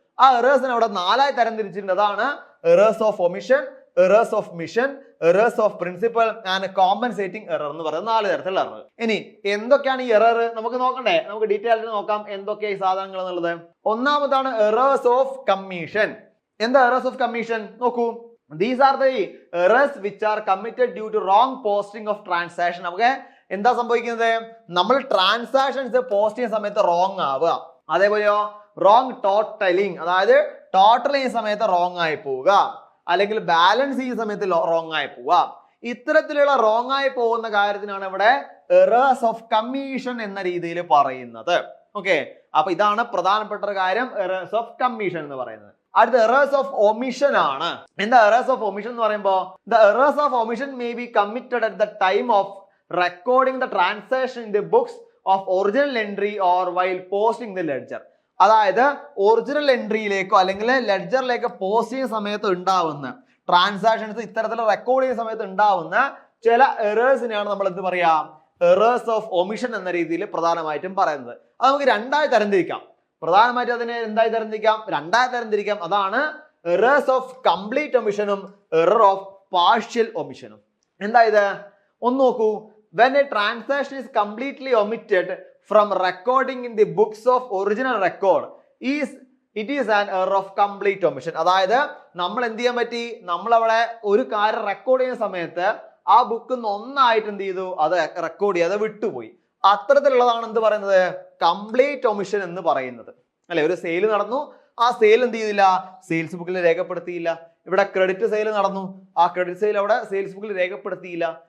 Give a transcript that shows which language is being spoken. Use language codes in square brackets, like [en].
[ml] ആ എറേഴ്സിനെ അവിടെ 4 തരം തിരിച്ചിട്ടുണ്ട്. അതാണ് errors of omission, errors of mission, errors of principal and compensating error എന്ന് പറയുന്നത് 4 തരത്തിലുള്ള എറർ. ഇനി എന്തൊക്കെയാണ് ഈ എറർ നമുക്ക് നോക്കണ്ടേ? നമുക്ക് ഡീറ്റെയിൽ ആയിട്ട് നോക്കാം എന്തൊക്കെയാണ് ഈ സാധനങ്ങൾ എന്നുള്ളത്. ഒന്നാമതാണ് എറേഴ്സ് ഓഫ് കമ്മീഷൻ. എന്താ എറേഴ്സ് ഓഫ് കമ്മീഷൻ? [en] നോക്കൂ, these are the errors which are committed due to wrong posting of transaction. [ml] നമുക്ക് എന്താ സംഭവിക്കുന്നത്? നമ്മൾ ട്രാൻസാക്ഷൻസ് പോസ്റ്റ് ചെയ്യുന്ന സമയത്ത് റോങ് ആവുക. അതേപോലെയോ റോങ് ടോട്ടലിംഗ്, അതായത് ടോട്ടൽ ചെയ്യുന്ന സമയത്ത് റോങ് ആയി പോവുക, അല്ലെങ്കിൽ ബാലൻസ് ചെയ്യുന്ന സമയത്ത് റോങ് ആയി പോവുക. ഇത്തരത്തിലുള്ള റോങ് ആയി പോകുന്ന കാര്യത്തിനാണ് ഇവിടെ എറേഴ്സ് ഓഫ് കമ്മീഷൻ എന്ന രീതിയിൽ പറയുന്നത്. ഓക്കെ, അപ്പൊ ഇതാണ് പ്രധാനപ്പെട്ട ഒരു കാര്യം, എറേഴ്സ് ഓഫ് കമ്മീഷൻ എന്ന് പറയുന്നത്. അടുത്ത എറേഴ്സ് ഓഫ് ഒമിഷൻ ആണ്. എന്താ എറേഴ്സ് ഓഫ് ഒമിഷൻ എന്ന് പറയുമ്പോൾ? [en] The errors of omission may be committed at the time of recording the transaction in the books of original entry or while posting the ledger. [ml] അതായത് original എൻട്രിയിലേക്കോ അല്ലെങ്കിൽ ലെഡ്ജറിലേക്കോ post ചെയ്യുന്ന സമയത്ത് ഉണ്ടാവുന്ന transactions ഇത്തരത്തിൽ record ചെയ്യുന്ന സമയത്ത് ഉണ്ടാവുന്ന ചില എറേഴ്സിനെയാണ് നമ്മൾ എന്ത് പറയാ? എറേഴ്സ് ഓഫ് ഒമിഷൻ എന്ന രീതിയിൽ പ്രധാനമായിട്ടും പറയുന്നത്. അത് നമുക്ക് 2 തരംതിരിക്കാം. പ്രധാനമായിട്ടും അതിനെ എന്തായി തരംതിരിക്കാം? 2 തരംതിരിക്കാം. അതാണ് errors of complete ഒമിഷനും error of partial ഒമിഷനും. എന്താ ഇത്? ഒന്ന് നോക്കൂ. [en] when a transaction is completely omitted from recording in the books of original record it is an error of complete omission. [ml] അതായത് നമ്മൾ എന്ത് ചെയ്യാൻ പറ്റി? നമ്മൾ അവിടെ ഒരു കാര്യം റെക്കോർഡ് ചെയ്യുന്ന സമയത്ത് ആ ബുക്ക് ഒന്നായിട്ട് എന്ത് ചെയ്തു? അത് റെക്കോർഡ് ചെയ്യാതെ വിട്ടുപോയി. അത്തരത്തിലുള്ളതാണ് എന്ത് പറയുന്നത്? കംപ്ലീറ്റ് ഒമിഷൻ എന്ന് പറയുന്നത് അല്ലെ? ഒരു സെയിൽ നടന്നു, ആ സെയിൽ എന്ത് ചെയ്തില്ല? സെയിൽസ് ബുക്കിൽ രേഖപ്പെടുത്തിയില്ല. ഇവിടെ ക്രെഡിറ്റ് സെയിൽ നടന്നു, ആ ക്രെഡിറ്റ് സെയിൽ അവിടെ സെയിൽസ് ബുക്കിൽ രേഖപ്പെടുത്തിയില്ല.